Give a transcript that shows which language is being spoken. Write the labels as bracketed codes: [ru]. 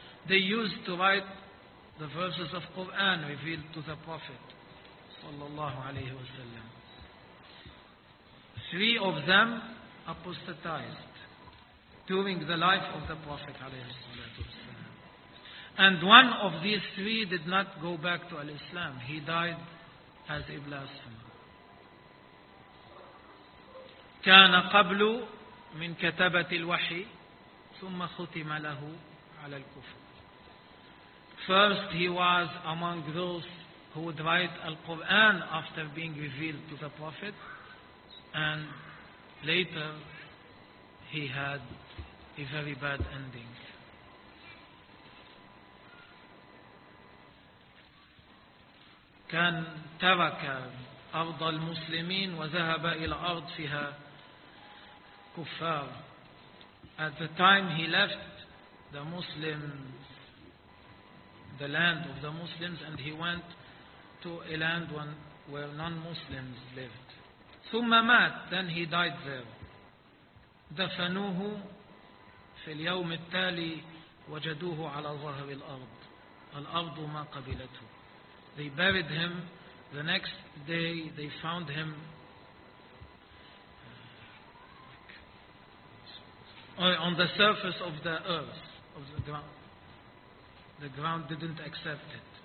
[en] They used to write the verses of Quran revealed to the Prophet [ar] صلى الله عليه وسلم. [en] Three of them apostatized during the life of the Prophet [ar] عليه الصلاة والسلام. [en] And one of these three did not go back to Islam. He died as a blasphemer. [ar] كان قبل من كتابة الوحي ثم ختم له على الكفر. [en] First he was among those who would write Al-Quran after being revealed to the Prophet and later he had a very bad ending. [ar] كان ترك أرض المسلمين وذهب إلى أرض فيها Kuffar. [en] At the time he left the Muslims, the land of the Muslims, and he went to a land where non-Muslims lived. [ar] ثُمَّ مَاتْ [en] Then he died there. [ar] دَفَنُوهُ فِي الْيَوْمِ التَّالِي وَجَدُوهُ عَلَى ظَهْرِ الْأَرْضِ الْأَرْضُ مَا قَبِلَتُهُ [en] They buried him. The next day they found him on the surface of the earth, of the ground. The ground didn't accept him.